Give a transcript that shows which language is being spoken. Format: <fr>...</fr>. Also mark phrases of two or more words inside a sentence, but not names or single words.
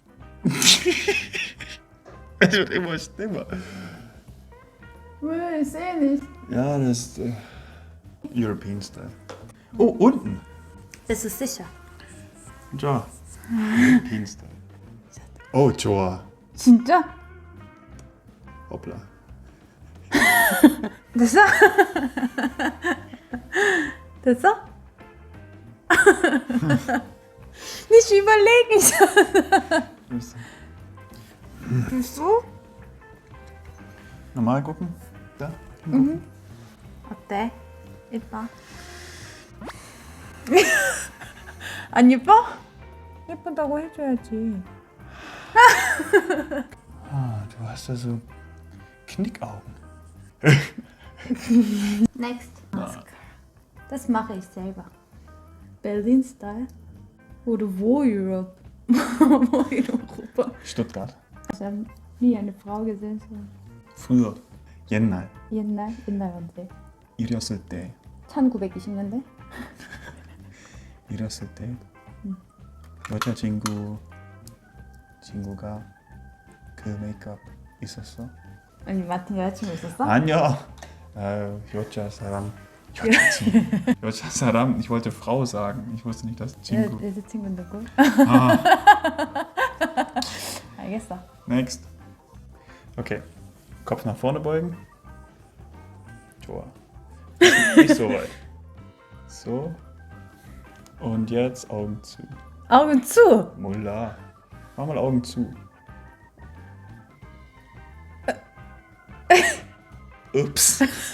<de>Es wird immer schlimmer. Ich sehe nicht. Ja, das ist</de> <en>European Style.</en> <de>Oh, unten. Bist du sicher? Ja.</de> <en>European Style.</en> <de>Oh, Joa.</de> <ko>진짜?</ko> <de>Hoppla.</de> <ko>됐어? 됐어?</ko> <de>Nicht überlegen. Bist du? Normal gucken. Da.</de> <ko>어때? 예뻐? 안 예뻐? 예쁘다고 해줘야지.</ko> <de>Ah, du hast da so Knickaugen. Next. Mascara. Das mache ich selber. Berlin Style. Oder wo Europe? Wo in Europa? Stuttgart. Ich habe nie eine Frau gesehen. So. früher.</de> <ko>옛날. 옛날 언제? 이랬을 때. 1920년대? 이랬을 때. 응. 친구가 그 메이크업 있었어? 아니 마틴 여자친구 있었어? 아니야. 여자사람. 여자사람.</ko> <de>Ich wollte Frau sagen. Ich wusste nicht, dass 친구.</de> <ko>여자친구 누구? Ah, 알겠어.</ko> <de>next. Okay. Kopf nach vorne beugen. Tor. Nicht so weit. So. Und jetzt Augen zu. Augen zu! Mullah. Mach mal Augen zu. Ups.</de>